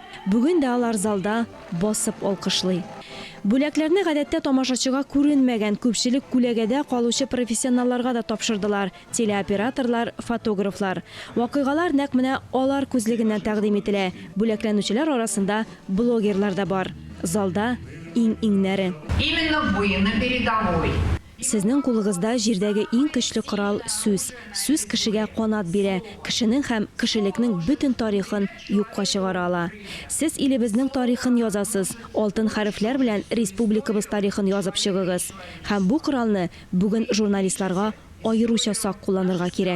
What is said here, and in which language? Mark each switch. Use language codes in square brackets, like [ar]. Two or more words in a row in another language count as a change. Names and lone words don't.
[tt] Бүген дә алар залда басып алкышлый. Бүләкләрне гадәттә тамашачыга күренмәгән күпчелек күләгәдә калучы профессионалларга да тапшырдылар. Телеоператорлар, фотографлар. Вакыйгалар нәкъ менә алар күзлегеннән тәкъдим ителә. Бүләкләнүчеләр арасында блогерлар да бар. Залда иң-иңнәре. [ru] Именно вы на передовой. [tt] Сезнең кулыгызда җирдәге иң көчле корал сүз. Сүз кешегә канат бирә, кешенең һәм кешелекнең бөтен тарихын юкка чыгара ала. Сез илебезнең тарихын язасыз, алтын хәрефләр белән республикабыз тарихын язып чыгыгыз. Һәм бу коралны бүген журналистларга аеруча сак кулланырга кирәк.